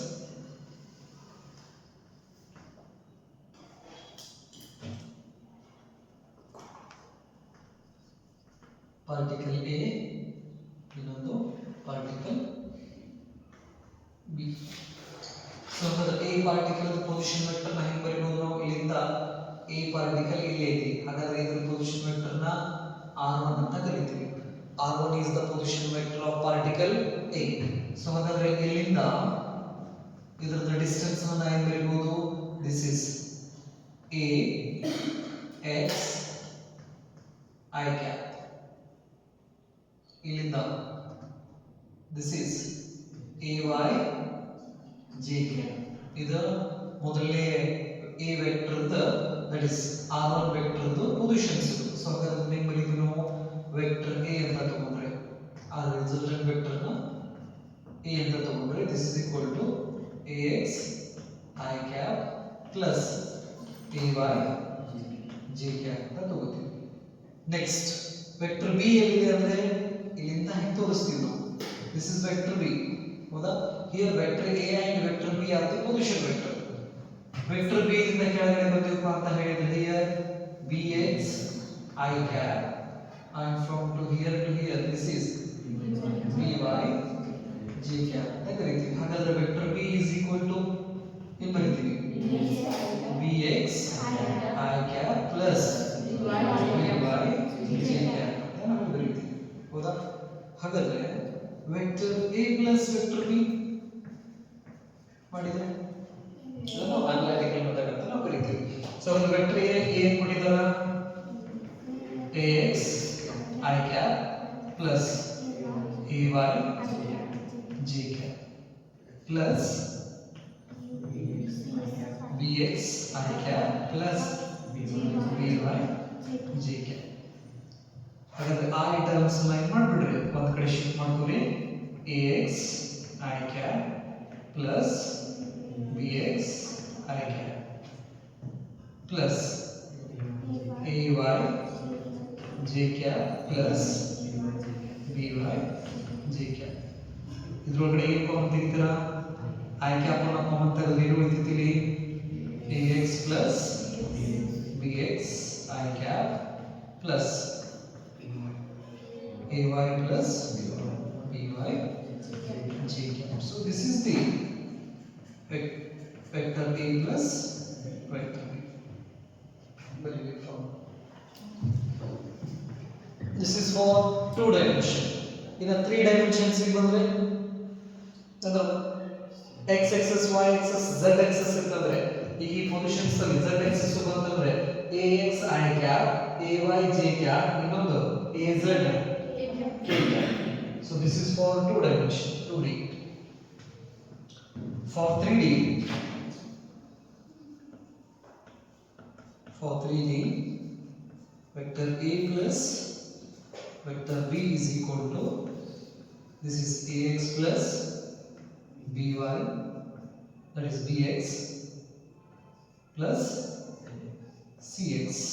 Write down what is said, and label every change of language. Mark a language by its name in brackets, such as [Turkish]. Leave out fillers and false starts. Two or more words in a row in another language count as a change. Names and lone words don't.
[English] Particle A, ಇನ್ನೊಂದು particle B. So the A particle position vector [Kannada] ನ ಹೆಂಗೆ ಬರೆಯಬಹುದು ನಾವು? ಇಲ್ಲಿಂದ [English] A particle [Kannada] ಇಲ್ಲಿ ಐತಿ, ಹಾಗಾದ್ರೆ ಇದರ [English] position vector [Kannada] ನ R1 ಅಂತ ಕರೀತೀವಿ. [English] R1 is the position vector of particle A. [Kannada] So ಹಾಗಾದ್ರೆ ಇಲ್ಲಿಂದ ಇದರ ಡಿಸ್ಟೆನ್ಸ್ ಅನ್ನು ಹೆಂಗೆ ಬರೆಯಬಹುದು? [English] This is A x I cap. ಇಲ್ಲಿಂದ this is ay j k. [Kannada] ಇದು ಮೊದಲನೇ a ವೆಕ್ಟರ್ [English] that is r1 vector positions [Kannada] ಇದು. ಸೊ ಹಾಗಾದ್ರೆ ಹೆಂಗೆ ಬರೀತೀವಿ ನಾವು? [English] vector a [Kannada] ಅಂತ ತಗೊಂಡ್ರೆ ಆ [English] resultant vector [Kannada] ನ a ಅಂತ ತಗೊಂಡ್ರೆ [English] this is equal to ax I cap plus ay j cap [Kannada] ಅಂತ ತಗೋತೀವಿ. [English] next vector b [Kannada] ಎಲ್ಲಿದೆ ಅಂದ್ರೆ ಇಲ್ಲಿಂದ ಹೆಂಗೆ ತೋರಿಸ್ತೀವಿ ನಾವು? [English] this is vector b, ಹೌದಾ? here vector a and vector b are the position vector. vector b [Kannada] ಇಂದ ಕೆಳಗಡೆ ಬಂದಿರಪ್ಪ ಅಂತ ಹೇಳಿದ್ರೆ [English] here bx I cap and from to here this is by j cap [Kannada] ಅಂತ ಕರೀತೀವಿ. ಹಾಗಾದ್ರೆ [English] vector b is equal to [Kannada] ಏನು ಬರೀತೀವಿ? [English] bx I cap plus by j cap [Kannada] ಅಂತ ನಾವು ಬರೀತೀವಿ, [English] ಹೌದಾ? [Kannada] ಹಾಗಾದ್ರೆ [English] vector a plus vector b [Kannada] ಮಾಡಿದ್ರೆ ಅದನ್ನು [English] analytical method [Kannada] ಅಂತ ನಾವು ಕರೀತೀವಿ. ಸೊ ಒಂದು [English] vector a [Kannada] ಏನು ಕೊಟ್ಟಿದ್ದಾರ? [English] ax I cap plus ay j cap plus bx I cap plus by j cap. [Kannada] ಹಾಗಾದ್ರೆ ಆ [English] terms line [Kannada] ಮಾಡ್ಬಿಡ್ರಿ, ಒಂದು ಕಡೆ ಶಿಫ್ಟ್ ಮಾಡ್ಕೊರಿ. [English] ax I cap plus bx I cap plus ay j cap plus by j cap. [Kannada] ಇದ್ರೊಳಗಡೆ ಏನು ಕಾಮನ್ ತೆಗಿತೀರಾ? [English] I cap [Kannada] ಅನ್ನ ಕಾಮನ್ ತೆಗೆದು ಏನು ಉಳಿತೈತಿ? [English] ax plus bx I cap plus ay plus by j cap. So this is the vector a plus vector b. This is for 2 dimension. In a 3 dimensions [Kannada] ಗೆ ಬಂದ್ರೆ ಅಂದ್ರೆ [English] x axis y axis z axis [Kannada] ಇರ್ತದ್ರೆ ಈ ಪೊಸಿಷನ್ಸ್ ಅಲ್ಲಿ [English] z axis ಬಂತಂದ್ರೆ ax I cap ay j cap ಇನ್ನೊಂದು az k cap. So this is for 2 dimension 2D. For 3D vector a plus vector b is equal to this is ax plus by, that is bx plus cx